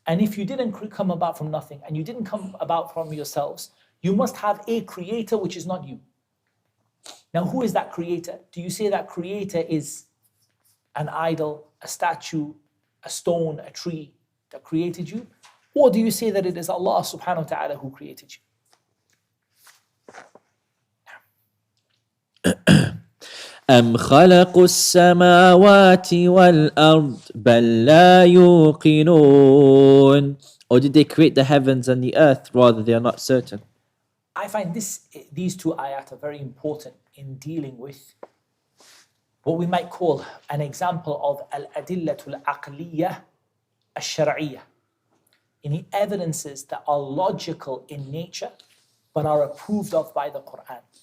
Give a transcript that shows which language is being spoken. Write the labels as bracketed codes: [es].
[en] And if you didn't come about from nothing, and you didn't come about from yourselves, you must have a creator which is not you. Now, who is that creator? Do you say that creator is an idol, a statue, a stone, a tree that created you? Or do you say that it is Allah subhanahu wa ta'ala who created you? [ar] أم خلقوا السماوات والأرض بل لا يوقنون. [en] Or did they create the heavens and the earth? Rather, they are not certain. I find these two ayat are very important in dealing with what we might call an example of al-adillatul aqliyah al-shar'iyyah, any evidences that are logical in nature but are approved of by the Qur'an.